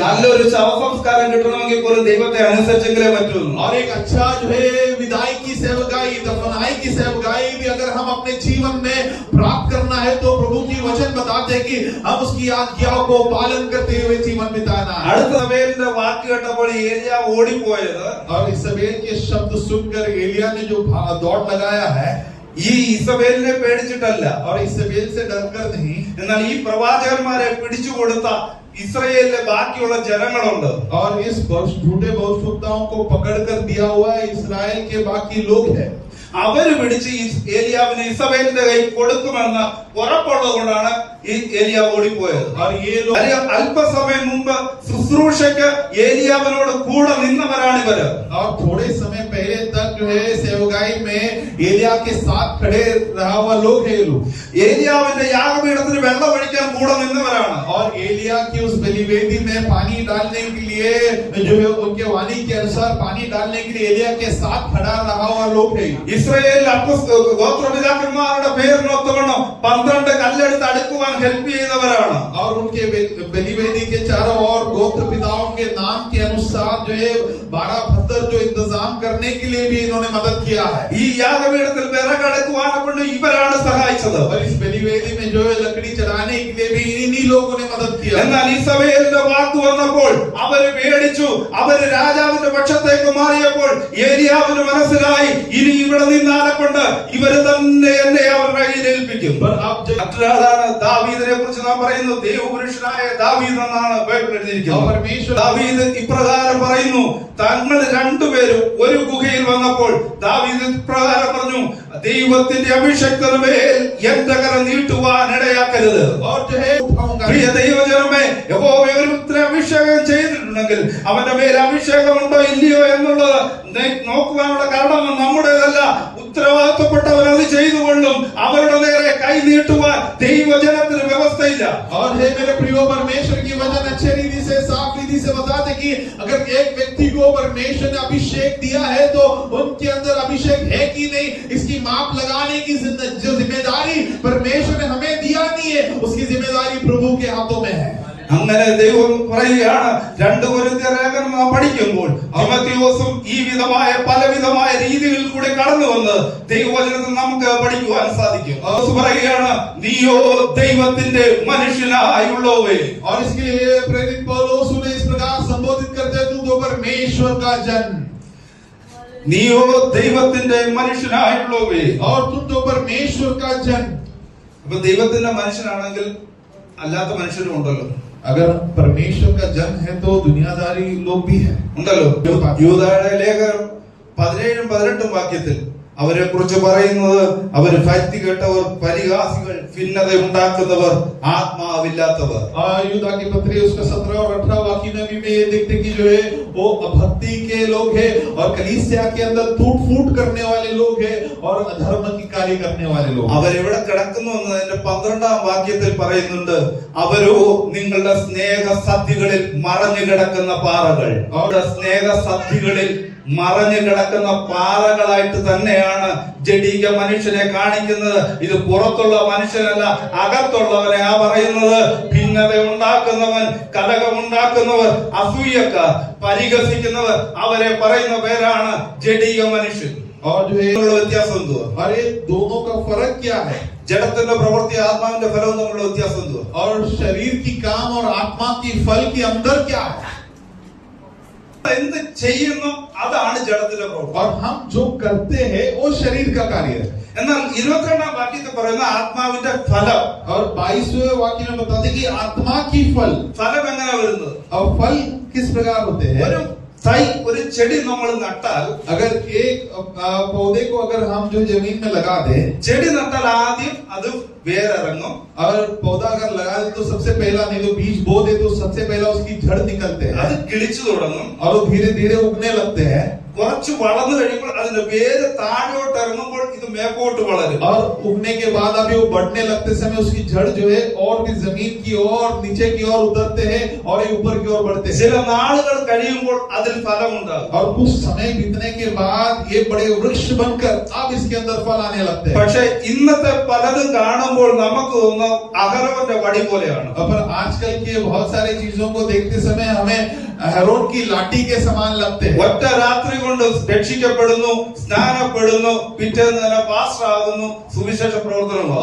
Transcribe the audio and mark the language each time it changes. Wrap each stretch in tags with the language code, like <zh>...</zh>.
<ml>നല്ലൊരു ശവസംസ്കാരം കിട്ടണമെങ്കിൽ പോലും ദൈവത്തെ അനുസരിച്ചെങ്കിലേ പറ്റൂ.</ml> <hi>और एक अच्छा जो है विदाई की सेवकाई, दफनाई की सेवकाई भी अगर हम अपने जीवन में प्राप्त करना है तो प्रभु की वचन बताते हैं कि हम उसकी आज्ञाओं को पालन करते हुए जीवन बिताना है।</hi> <ml>അടുത്ത സഭയിലെ വാക്ക് കേട്ടപ്പോൾ ഏലിയ ഓടിപ്പോയത്</ml> <hi>और इस्राएल के शब्द सुनकर एलिया ने जो दौड़ लगाया है,</hi> <ml>ഈ ഇസബേലിനെ പേടിച്ചിട്ടല്ല,</ml> <hi>और इस्राएल से डरकर नहीं,</hi> <ml>എന്നാൽ ഈ പ്രവാചകന്മാരെ പിടിച്ചു കൊടുത്ത ഇസ്രായേലിലെ ബാക്കിയുള്ള ജനങ്ങളുണ്ട്.</ml> <hi>और इस झूठे भविष्यवक्ताओं को पकड़कर दिया हुआ इस्राएल के बाकी लोग हैं।</hi> <ml>അവര് പിടിച്ച് ഏലിയാവിനെ ഇസബേലിന്റെ കൈ കൊടുക്കുമെന്ന് ഉറപ്പുള്ളത് കൊണ്ടാണ് ഈ ഏലിയാവ് ഓടിപ്പോയത്.</ml> <hi>और ये लोग</hi> <ml>അല്പസമയം മുമ്പ് ശുശ്രൂഷയ്ക്ക് ഏലിയാവിനോട് കൂടെ നിന്നവരാണ് ഇവര്.</ml> <hi>और थोड़े समय पहले तक जो है सेवकाई में एलिया के साथ खड़े रहा हुआ लोग है ये लोग।</hi> <ml>ഏലിയാവിന്റെ യാഗപീഠത്തിന് വെള്ളം ഒഴിക്കാൻ കൂടെ നിന്നവരാണ്.</ml> <hi>और एलिया की उस बलिवेदी में पानी डालने के लिए जो है उनके वाणी के अनुसार पानी डालने के लिए एलिया के साथ खड़ा रहा हुआ लोग है।</hi> <ml>ഇസ്രായേൽ ഗോത്രപിതാക്കന്മാരുടെ പേരിനൊത്തവണ്ണം 12 കല്ലെടുത്ത് അടുക്കുവാൻ हेल्प ചെയ്തവരാണ്.</ml> <hi>और उनके बलिवेदी के चारों ओर गोत्र पिताओं के नाम के अनुसार जो है 12 पत्थर जो इंतजाम करने के लिए भी इन्होंने मदद किया है।</hi> <ml>ഈ യാഗപീഠത്തിൽ വിറകടക്കുവാനെ കൊണ്ട് ഇവരാണ് സഹായിച്ചത്.</ml> <hi>और इस बलिवेदी में जो है लकड़ी चढ़ाने के लिए भी इन्हीं लोगों ने मदद किया।</hi> <ml>എന്നാൽ ഇസബേലിന്റെ വാക്ക് വന്നപ്പോൾ അവര് പേടിച്ചു. അവര് രാജാവിന്റെ പക്ഷത്തേക്ക് മാറിയപ്പോൾ ഏലിയാവിന് മനസ്സിലായി ഇനി ഇവിടെ നിന്നാലെ കൊണ്ട് ഇവര് തന്നെ എന്നെ അവരുടെ കയ്യിൽ ഏൽപ്പിക്കും. മറ്റൊരാളാണ് ദാവീദിനെ കുറിച്ച് നാം പറയുന്നു. ദൈവപുരുഷനായ ദാവീദ് എന്നാണ് ബൈബിൾ എഴുതിയിരിക്കുന്നത്. ദാവീദ് ഇപ്രകാരം പറയുന്നു, തങ്ങൾ രണ്ടുപേരും ഒരു ഗുഹയിൽ വന്നപ്പോൾ ദാവീദ് ഇപ്രകാരം പറഞ്ഞു, ദൈവത്തിന്റെ അഭിഷേകത്തിന്മേൽ എന്റെ കരം നീട്ടുവാൻ ഇടയാക്കരുത്. പ്രിയ ദൈവജനമേ, യഹോവ ഒരുത്തരെ അഭിഷേകം ചെയ്തിട്ടുണ്ടെങ്കിൽ അവന്റെ മേൽ അഭിഷേകമുണ്ടോ ഇല്ലയോ എന്നുള്ളത് നോക്കുവാനുള്ള കാരണം നമ്മുടേതല്ല. ഉത്തരവാദിത്തപ്പെട്ടവർ അത് ചെയ്തുകൊള്ളും. അവരുടെ നേരെ കൈ നീട്ടുവാൻ ദൈവജനത്തിന് വ്യവസ്ഥയില്ല.</ml> <hi>और हे मेरे प्रियो, परमेश्वर की वचन अच्छे रीति से साफ रीति से बताते कि अगर एक व्यक्ति को परमेश्वर ने अभिषेक दिया है तो उनके अंदर अभिषेक है कि नहीं, इसकी माप लगाने की जो जिम्मेदारी परमेश्वर ने हमें दिया नहीं है, उसकी जिम्मेदारी प्रभु के हाथों में है।</hi> <ml>അങ്ങനെ ദൈവം പറയുകയാണ്, 2 കൊരിന്ത്യർ ലേഖനം നാം പഠിക്കുമ്പോൾ തിമോഥെയോസും ഈ വിധമായ പലവിധമായ രീതികളിൽ കൂടെ കടന്നു വന്ന് ദൈവവചനത്തിൽ നമുക്ക് പഠിക്കുവാൻ സാധിക്കും. പറയുകയാണ്, നീയോ ദൈവത്തിന്റെ മനുഷ്യനായുള്ളവേ.</ml> <hi>और इसके लिए प्रेरित पौलुस ने इस प्रकार संबोधित करते हैं, तू तो परमेश्वर का जन,</hi> <ml>നീയോ ദൈവത്തിന്റെ മനുഷ്യനായുള്ളവേ.</ml> <hi>और तू तो परमेश्वर का जन।</hi> <ml>അപ്പൊ ദൈവത്തിന്റെ മനുഷ്യനാണെങ്കിൽ അല്ലാത്ത മനുഷ്യരും ഉണ്ടല്ലോ.</ml> <hi>अगर परमेश्वर का जन है तो दुनियादारी लोग भी है</hi> <ml>ഉണ്ടല്ലോ. യൂദായുടെ ലേഖനം 17-18 വാക്യത്തിൽ അവരെ കുറിച്ച് പറയുന്നത്, അവർ ഭക്തി കെട്ടവർ, പരിഹാസികൾ, ഭിന്നത ഉണ്ടാക്കുന്നവർ, ആത്മാവില്ലാത്തവർ. यूदा की पत्री उसका 17 और 18 वाक्य में भी ये देखते कि जो है वो भक्ति के लोग हैं और कलीसिया के अंदर टूट फूट करने वाले लोग हैं और अधर्म की कार्य करने वाले लोग। അവരെവിടെ കിടക്കുന്നു എന്നതിന്റെ 12-ാം വാക്യത്തിൽ പറയുന്നുണ്ട്, അവരോ നിങ്ങളുടെ സ്നേഹസദ്യകളിൽ മറഞ്ഞു കിടക്കുന്ന പാറകൾ. അവരുടെ സ്നേഹസദ്യകളിൽ മറഞ്ഞു കിടക്കുന്ന പാറകളായിട്ട് തന്നെയാണ് ജഡിക മനുഷ്യനെ കാണിക്കുന്നത്. ഇത് പുറത്തുള്ള മനുഷ്യനല്ല, അകത്തുള്ളവനെ ആ പറയുന്നത്. ഭിന്നത ഉണ്ടാക്കുന്നവൻ, കലഹമുണ്ടാക്കുന്നവർ, അസൂയക്കാർ, പരിഹസിക്കുന്നവർ, അവരെ പറയുന്ന പേരാണ് ജഡിക മനുഷ്യൻ.</ml> <hi>और जो है</hi> <ml>വ്യത്യാസം എന്തുവാ?</ml> <hi>अरे दोनों का फर्क क्या है?</hi> <ml>ജഡത്തിന്റെ പ്രവൃത്തി ആത്മാവിന്റെ ഫലവും തമ്മിലുള്ള വ്യത്യാസം എന്തുവാ?</ml> <hi>और शरीर की काम और आत्मा की फल के अंदर क्या है?</hi> <ml>എന്ത് ചെയ്യുന്നു അതാണ് ജഡത്തിന്റെ പ്രവൃത്തി.</ml> <hi>और हम जो करते हैं वो शरीर का कार्य है.</hi> <ml>എന്നാൽ 22-ാം വാക്യത്തിൽ പറയുന്ന ആത്മാവിന്റെ ഫലം.</ml> <hi>और 22वें वाक्य में बताते कि आत्मा की फल।</hi> <ml>ഫലം എങ്ങനെ വരുന്നത്?</ml> <hi>और फल किस प्रकार होते हैं?</hi> <ml>ഒരു ചെടി നമ്മൾ നട്ടാൽ,</ml> <hi>अगर एक पौधे को अगर हम जो जमीन में लगा दे,</hi> <ml>ചെടി നട്ടാൽ ആദ്യം അത് വേരിറങ്ങും.</ml> <hi>और पौधा अगर लगा दे तो सबसे पहला, नहीं तो बीज बो दे तो सबसे पहला उसकी जड़ निकलते हैं,</hi> <ml>അത് കിളിച്ചു തുടങ്ങും.</ml> <hi>और वो धीरे धीरे उगने लगते हैं.</hi> <ml>കുറച്ച് വളർന്നു കഴിയുമ്പോൾ അതിന്റെ വേര് താഴോട്ട് ഇറങ്ങുമ്പോൾ ഇത് മേപ്പോട്ട് വളരും.</ml> <hi>और उगने के बाद अभी वो बढ़ने लगते समय उसकी जड़ जो है और भी जमीन की ओर, नीचे की ओर उतरते हैं और ये ऊपर की ओर बढ़ते हैं.</hi> <ml>ചില നാളുകൾ കഴിയുമ്പോൾ അതിൽ ഫലമുണ്ടാകും.</ml> <hi>और कुछ समय बीतने के बाद ये बड़े वृक्ष बनकर अब इसके अंदर फल आने लगते हैं.</hi> <ml>പക്ഷേ ഇന്നത്തെ പലതും കാണുമ്പോൾ നമുക്ക് തോന്നുന്നു അഹരോന്റെ വടി പോലെയാണ്.</ml> <hi>पर आजकल के बहुत सारी चीजों को देखते समय हमें हेरोन की लाठी के समान लगते हैं.</hi> <ml>ഒറ്റ രാത്രി കൊണ്ട് രക്ഷിക്കപ്പെടുന്നു, സ്നാനപ്പെടുന്നു, പിറ്റേന്ന് തന്നെ പാസ്റ്റർ ആകുന്നു, സുവിശേഷ പ്രവർത്തനമാണ്.</ml>